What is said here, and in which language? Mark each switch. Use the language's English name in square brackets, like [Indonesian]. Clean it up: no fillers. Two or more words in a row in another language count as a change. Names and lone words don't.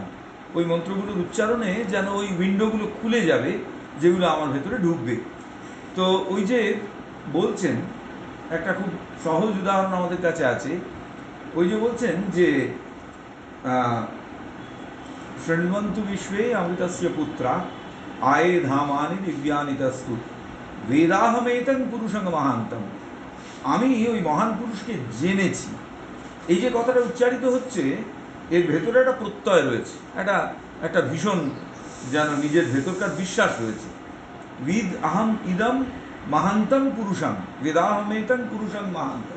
[Bangla] ওই মন্ত্রগুলোর উচ্চারণে যেন ওই উইন্ডোগুলো খুলে যাবে, যেগুলো আমার ভেতরে ঢুকবে। তো ওই যে বলছেন, একটা খুব সহজ উদাহরণ আমাদের কাছে আছে। ওই যে বলছেন যে [Sanskrit] শৃण्वन्तु विश्वे अमृतस्य पुत्रा आये धामानि दिव्यानि तस्तु वेदाहमेतं পুরুষং মহান্তম। [Bangla] আমি ওই মহান পুরুষকে জেনেছি, এই যে কথাটা উচ্চারিত হচ্ছে, এর ভেতরে একটা প্রত্যয় রয়েছে, একটা একটা ভীষণ যেন নিজের ভেতরকার বিশ্বাস রয়েছে। [Sanskrit] বিদ আহম ইদম মহান্তম পুরুষং বেদাহমেতং পুরুষং মহান্তম।